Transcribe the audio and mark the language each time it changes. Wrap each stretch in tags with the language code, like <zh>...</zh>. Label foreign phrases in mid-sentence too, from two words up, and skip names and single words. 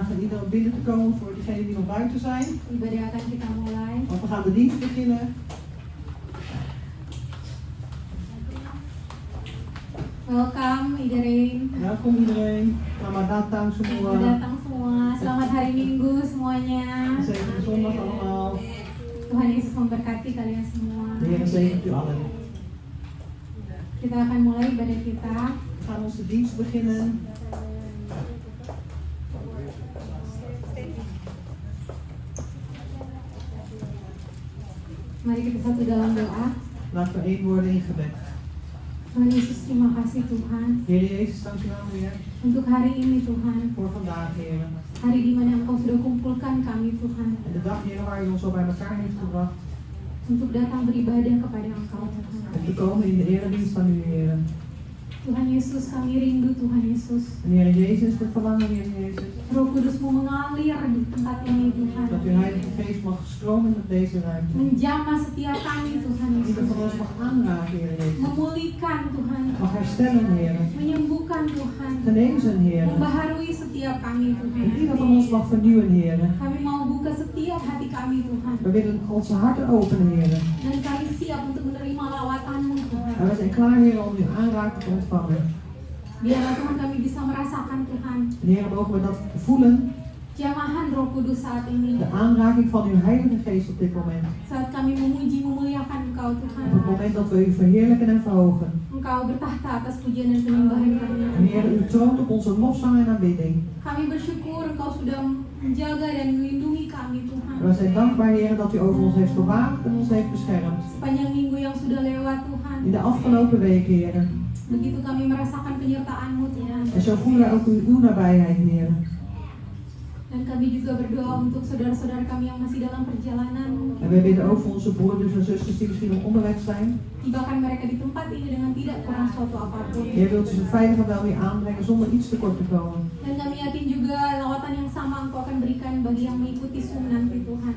<nl>iedereen binnen te komen voor diegenen die nog buiten zijn.</nl> <id>Ibadah akan kita mulai.</id> <nl>Want we gaan de dienst beginnen. Welcome iedereen. Welkom iedereen.</nl> <id>Selamat datang semua. Selamat datang semua. Selamat hari Minggu semuanya.</id> <nl>Zegene zondag allemaal.</nl> <id>Tuhan Yesus memberkati kalian semua.</id> <nl>De Heer zegent u allen.</nl> <id>Kita akan mulai ibadah kita.</id> <nl>We gaan onze dienst beginnen.</nl> <id>Mari kita satu dalam doa.</id> <nl>Laten we één worden in gebed.</nl> <id>Tuhan Yesus, terima kasih Tuhan.</id> <nl>Heer Jezus, dank u wel Heer.</nl> <id>Untuk hari ini Tuhan.</id> <nl>Voor vandaag Heer.</nl> <id>Hari di mana Engkau sudah kumpulkan kami Tuhan.</id> <nl>En de dag Heer waar u ons zo bij elkaar heeft gebracht.</nl> <id>Untuk datang beribadah kepada Engkau Tuhan.</id> <nl>Om te komen in de eredienst van u Heer.</nl> <id>Tuhan Yesus, kami rindu Tuhan Yesus.</id> <nl>En Heer Jezus, we verlangen Heer Jezus.</nl> <id>Roh Kudus-Mu mengalir di tempat ini Tuhan.</id> <nl>Dat uw Heilige Geest mag stromen op deze ruimte.</nl> <id>Menjamah setiap kami Tuhan</id> <nl>Ieder Yesus. van ons mag aanraken Heer Jezus.</nl> <id>Memulihkan Tuhan.</id> <nl>Mag herstellen Heer.</nl> <id>Menyembuhkan Tuhan.</id> <nl>Genezen Heer.</nl> <id>Membaharui setiap kami Tuhan.</id> <nl>En ieder van ons mag vernieuwen Heer.</nl> <id>Kami mau buka setiap hati kami Tuhan.</id> <nl>We willen onze harten openen Heer.</nl> <id>Dan kami siap untuk menerima lawatan-Mu Tuhan.</id> <nl>En we zijn klaar Heer om uw aanraking te ontvangen.</nl> <id>Biarlah Tuhan kami bisa merasakan Tuhan.</id> <nl>En Heer, mogen we dat voelen.</nl> <id>Jamahan Roh Kudus saat ini.</id> <nl>De aanraking van uw Heilige Geest op dit moment.</nl> <id>Saat kami memuji memuliakan Engkau Tuhan.</id> <nl>Op het moment dat we u verheerlijken en verhogen.</nl> <id>Engkau bertahta atas pujian dan penyembahan kami.</id> <nl>En Heer, u troont op onze lofzang en aanbidding.</nl> <id>Kami bersyukur Engkau sudah menjaga dan melindungi kami Tuhan.</id> <nl>En we zijn dankbaar Heer dat u over ons heeft gewaakt en ons heeft beschermd.</nl> <id>Sepanjang minggu yang sudah lewat Tuhan.</id> <nl>In de afgelopen weken Heer.</nl> <id>Begitu kami merasakan penyertaan-Mu Tuhan.</id> <nl>En zo voelen we ook uw nabijheid Heer.</nl> <id>Dan kami juga berdoa untuk saudara-saudara kami yang masih dalam perjalanan.</id> <nl>En we bidden ook voor onze broeders en zusters die misschien nog onderweg zijn.</nl> <id>Tibakan mereka di tempat ini dengan tidak kurang suatu apapun.</id> <nl>Heer, wilt u ze veilig en wel weer aanbrengen zonder iets tekort te komen.</nl> <id>Dan kami yakin juga lawatan yang sama Engkau akan berikan bagi yang mengikuti Zoom nanti Tuhan.</id>